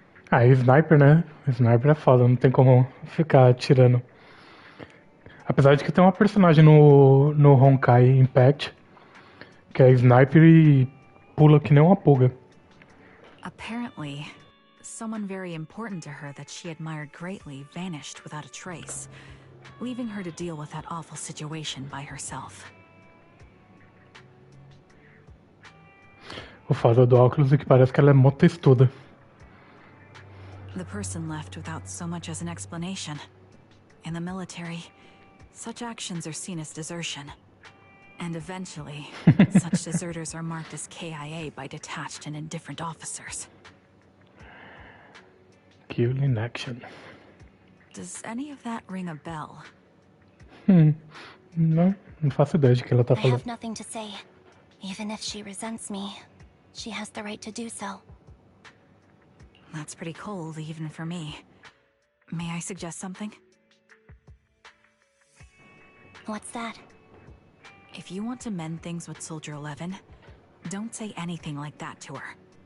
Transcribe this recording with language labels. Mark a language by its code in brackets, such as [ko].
[pt] Ah, e Sniper, né? Sniper é foda, não tem como ficar atirando. Apesar de que tem uma personagem no Honkai Impact que é Sniper e pula que nem uma pulga. [en] Apparently, someone very important to her that she admired greatly vanished without a trace, leaving her to deal with that awful situation by herself. [pt] O foda do óculos é que parece que ela é mó textuda. [en] The person left without so much as an explanation. In the military, such actions are seen as desertion. And eventually, such deserters are marked as KIA by detached and indifferent officers. Kill in action. Does any of that ring a bell? [pt] Não faço ideia de que ela tá [en] I [pt] falando. [en] have nothing to say. Even if she resents me, she has the right to do so. That's pretty cold, even for me. May I suggest something? What's that? If you want to mend things with Soldier 11, don't say anything like that to her.